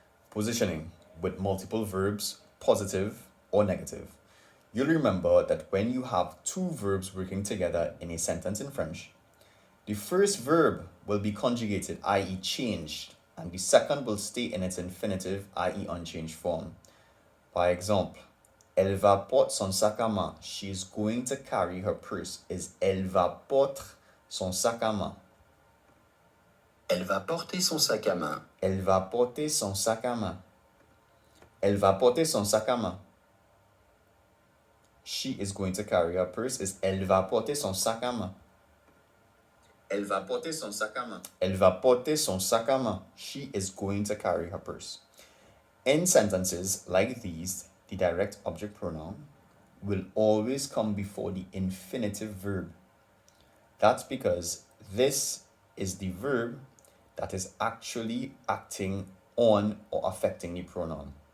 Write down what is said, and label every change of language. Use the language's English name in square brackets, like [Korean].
[English] Positioning with multiple verbs, positive or negative. You'll remember that when you have two verbs working together in a sentence in French, the first verb will be conjugated, i.e. changed, and the second will stay in its infinitive, i.e. unchanged form. [French] Par exemple, elle va porter son sac à main. [English] She is going to carry her purse. [French] Is elle va porter son sac à main. Elle va porter son sac à main. Elle va porter son sac à main. Elle va porter son sac à main. [English] She is going to carry her purse. [French] Is elle va porter son sac à main. Elle va porter son sac à main. Elle va porter son sac à main. [English] She is going to carry her purse. In sentences like these, the direct object pronoun will always come before the infinitive verb. That's because this is the verb that is actually acting on or affecting the pronoun.